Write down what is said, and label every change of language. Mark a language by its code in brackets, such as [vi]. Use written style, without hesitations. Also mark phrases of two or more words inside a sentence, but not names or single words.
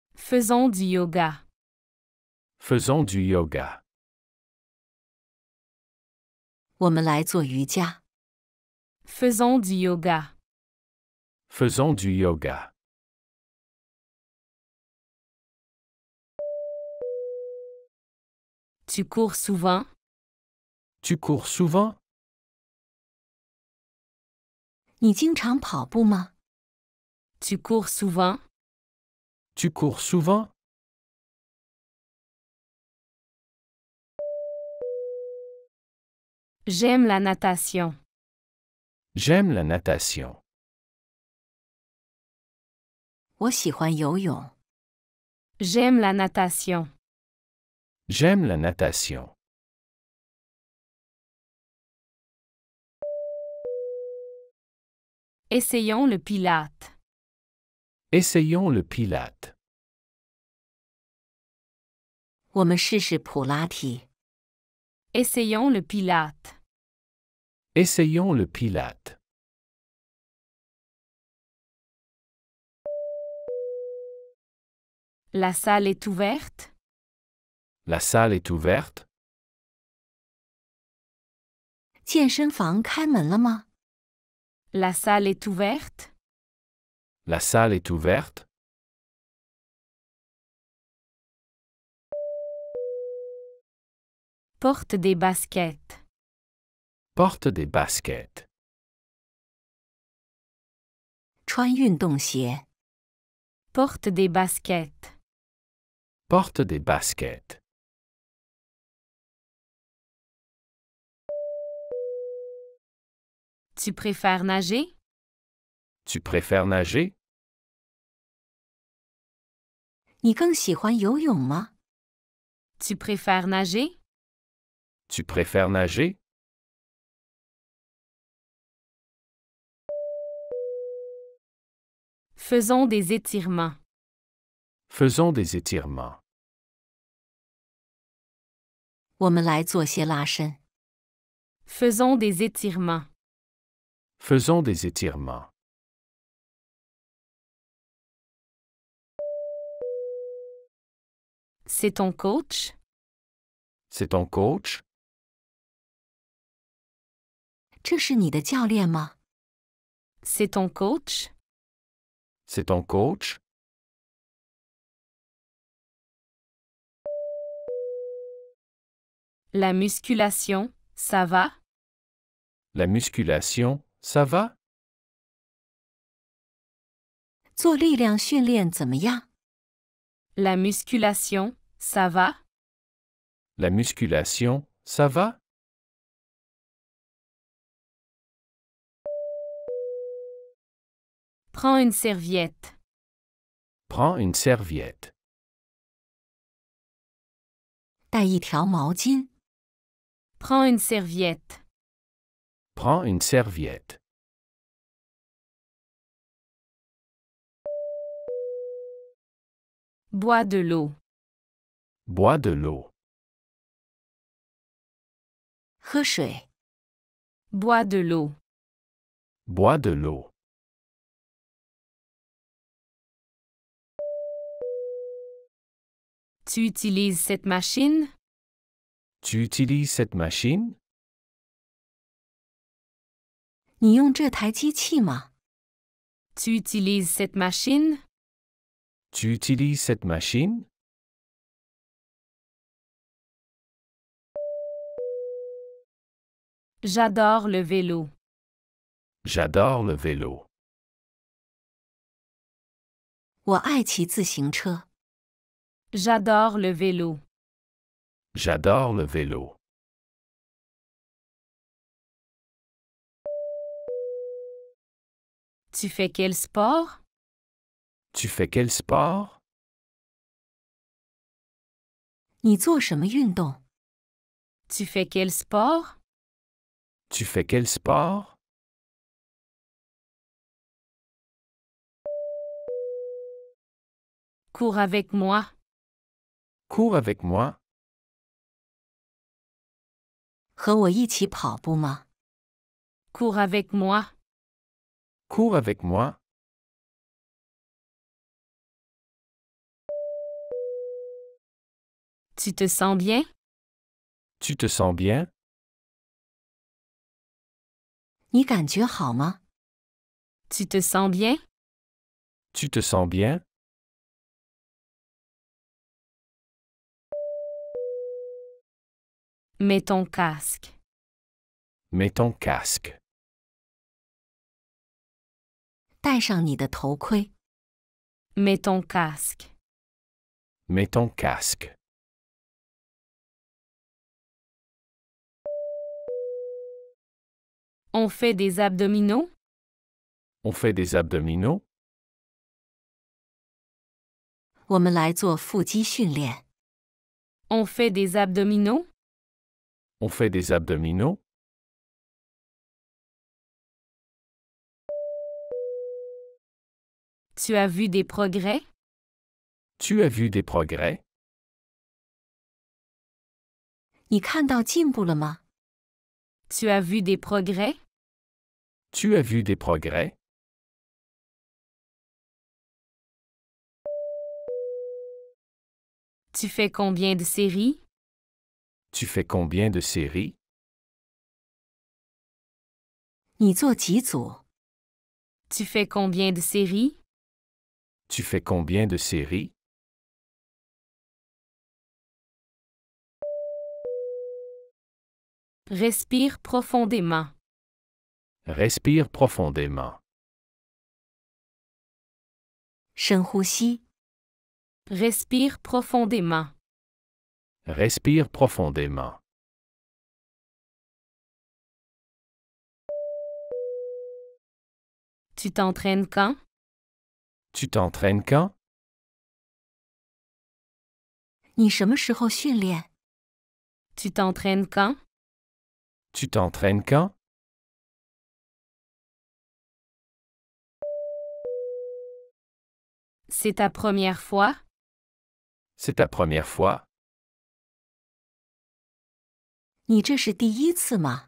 [fr] Faisons du yoga. Faisons du yoga. [zh] 我们来做瑜伽。 [fr] Faisons du yoga. Faisons du yoga. Tu cours souvent? Tu cours souvent? [zh] 你经常跑步吗？ [fr] Tu cours souvent? Tu cours souvent? J'aime la natation. J'aime la natation. [zh] 我喜欢游泳。 [fr] J'aime la natation. J'aime la natation. Essayons le pilate. Essayons le pilate. [zh] 我们试试普拉提。 [fr] Essayons le pilate. Essayons le pilate. La salle est ouverte? La salle est ouverte? [zh] 健身房开门了吗？ [fr] La salle est ouverte? La salle est ouverte? Porte des baskets. Porte des baskets. [zh] 穿运动鞋。 [fr] Porte des baskets. Porte des baskets. Tu préfères nager? Tu préfères nager? [zh] 你更喜欢游泳吗？ [fr] Tu préfères nager? Tu préfères nager? Faisons des étirements. Faisons des étirements. [zh] 我们来做些拉伸。 [fr] Faisons des étirements. Faisons des étirements. C'est ton coach? C'est ton coach? [zh] 这是你的教练吗？ [fr] C'est ton coach? C'est ton coach? La musculation, ça va? La musculation, ça va? [zh] 做力量训练怎么样？ [fr] La musculation, ça va? La musculation, ça va? Prends une serviette. Prends une serviette. [zh] 带一条毛巾。 [fr] Prends une serviette. Prends une serviette. Bois de l'eau. Bois de l'eau. [zh] 喝水。 [fr] Bois de l'eau. Bois de l'eau. Tu utilises cette machine? Tu utilises cette machine? [zh] 你用这台机器吗？ [fr] Tu utilises cette machine? Tu utilises cette machine? J'adore le vélo. J'adore le vélo. [zh] 我爱骑自行车。 [fr] J'adore le vélo. J'adore le vélo. Tu fais quel sport? Tu fais quel sport? [zh] 你做什么运动？ [fr] Tu fais quel sport? Tu fais quel sport? Cours avec moi. Cours avec moi. [zh] 和我一起跑步吗？ [fr] Cours avec moi. Cours avec moi. Tu te sens bien? Tu te sens bien? [zh] 你感觉好吗？ [fr] Tu te sens bien? Tu te sens bien? Mets ton casque. Mets ton casque. [zh] 戴上你的头盔。 [fr] Mets ton casque. Mets ton casque. On fait des abdominaux? On fait des abdominaux? [zh] 我们来做腹肌训练。 [fr] On fait des abdominaux? On fait des abdominaux? Tu as vu des progrès? Tu as vu des progrès? [zh] 你看到进步了吗？ [fr] Tu as vu des progrès? Tu as vu des progrès? Tu fais combien de séries? Tu fais combien de séries? [zh] 你做几组？ [fr] Tu fais combien de séries? Tu fais combien de séries? Respire profondément. Respire profondément. [zh] 深呼吸。 [fr] Respire profondément. Respire profondément. Tu t'entraînes quand? Tu t'entraînes quand? [zh] 你什么时候训练？ [fr] Tu t'entraînes quand? Tu t'entraînes quand? C'est ta première fois? C'est ta première fois? [zh] 你这是第一次吗？